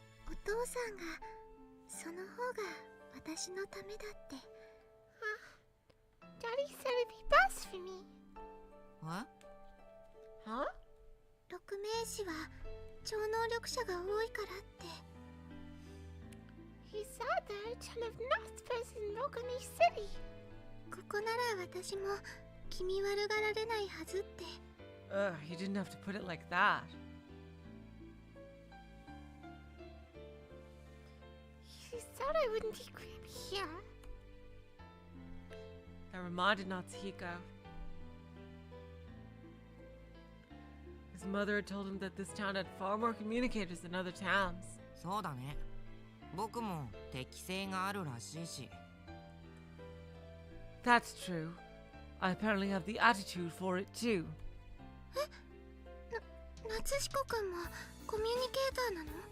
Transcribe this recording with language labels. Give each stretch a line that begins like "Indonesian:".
Japanese: お父さんがその方が私のためだって。
English: Daddy said it'd be best for me.
Japanese: え？
English: Huh?
Japanese: 六名士は超能力者が多いからって。
English: He said there are a ton of Naspers in Rokuni City.
Japanese: ここなら私も気味悪がられないはずって。
English: Ugh, you didn't have to put it like that. He said I wouldn't be creepy here. That reminded Natsuhiko. His mother had told him that this town had far more communicators than other towns.
Japanese: そうだね。僕も適性があるらしいし。
English: That's true. I apparently have the attitude for it too.
Japanese: 夏彦くんもコミュニケーターなの？